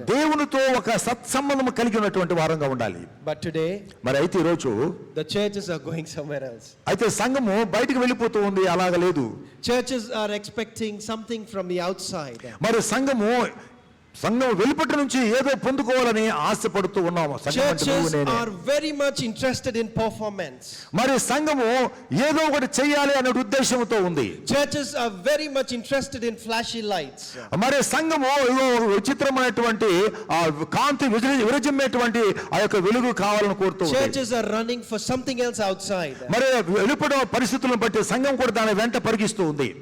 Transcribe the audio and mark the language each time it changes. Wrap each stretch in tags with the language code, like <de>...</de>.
<te>దేవునితో ఒక సత్సంబంధం కలిగి ఉన్నటువంటి వారంగా ఉండాలి.</te> <en>But today,</en> <te>మరి అయితే ఈ రోజు</te> <en>the churches are going somewhere else.</en> <te>అయితే సంఘము బయటికి వెళ్ళిపోతూ ఉంది, అలాగ లేదు.</te> <en>Churches are expecting something from the outside.</en> <te>మరి సంఘము సంఘం వెలుపటి నుంచి ఏదో పొందుకోవాలని ఆశపడుతూ ఉన్నాము. సంఘం అంటే నువ్వు</te> <en>Churches</en> <te>నేనే.</te> <en>are very much interested in performance.</en> <te>మరి సంఘము ఏదో ఒకటి చెయ్యాలి అనే ఉద్దేశంతో ఉంది.</te> <en>Churches are very much interested in flashy lights.</en> <te>మరి సంఘము ఏదో విచిత్రమైనటువంటి ఆ కాంతి విరజిమ్మేటువంటి ఆ యొక్క వెలుగు కావాలని కోరుతూ ఉంది.</te> <en>Churches are running for something else outside.</en> <te>మరి వెలుపట పరిస్థితులను బట్టి సంఘం కూడా దాని వెంట పరిగిస్తూ ఉంది.</te>